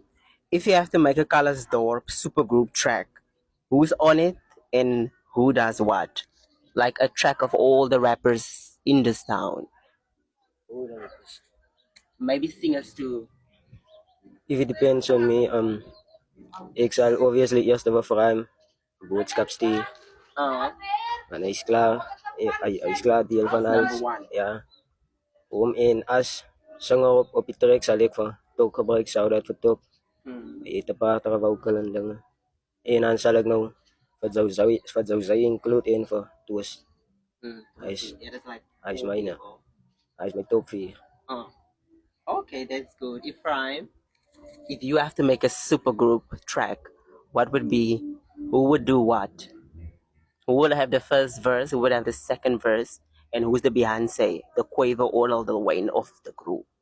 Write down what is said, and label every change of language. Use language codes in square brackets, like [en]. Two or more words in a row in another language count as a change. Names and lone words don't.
[en] If you have to make a Colors Door supergroup track, who's on it and who does what? Like a track of all the rappers in this town. Maybe singers too. If it depends on me, Exile obviously [af] eerste wat vir hom boodskap stuur. Uh, Want hy's klaar deel van [en] number [af] alles. [en] one. [af] Ja. En as sanger op die track sal ek vir Tok gebruik, [en] shout out [af] vir Tok. Hy het 'n paar tra vocal en dinge. En dan sal ek nou vir Zouzai include en vir Toast. [en] Yeah, that's like [af] Hy's [en] four [af] myne. [en] people. [af] Hy's my top 4. [en] Okay, that's good. If you have to make a supergroup track, what would be? Who would do what? Who will have the first verse? Who would have the second verse? And who's the Beyonce, the Quavo, or the Wayne of the group?